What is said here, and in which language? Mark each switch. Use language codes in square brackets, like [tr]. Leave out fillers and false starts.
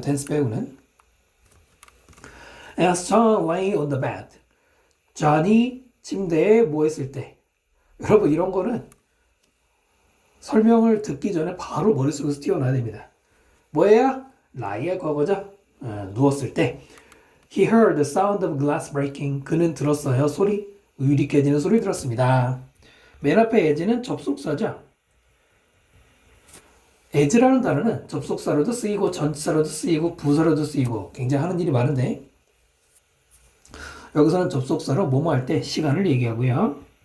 [en] tense [ko] 빼고는. [en] As John lay on the bed. [ko] 존이 침대에 뭐 했을 때. 여러분 이런 거는 설명을 듣기 전에 바로 머릿속에서 튀어나와야 됩니다. 뭐예요? lie의 과거죠. 누웠을 때. [en] He heard the sound of glass breaking. [ko] 그는 들었어요. 소리. 유리 깨지는 소리 들었습니다. 맨 앞에 as는 접속사죠. as라는 단어는 접속사로도 쓰이고 전치사로도 쓰이고 부사로도 쓰이고 굉장히 하는 일이 많은데 여기서는 접속사로 뭐뭐 할 때 시간을 얘기하고요.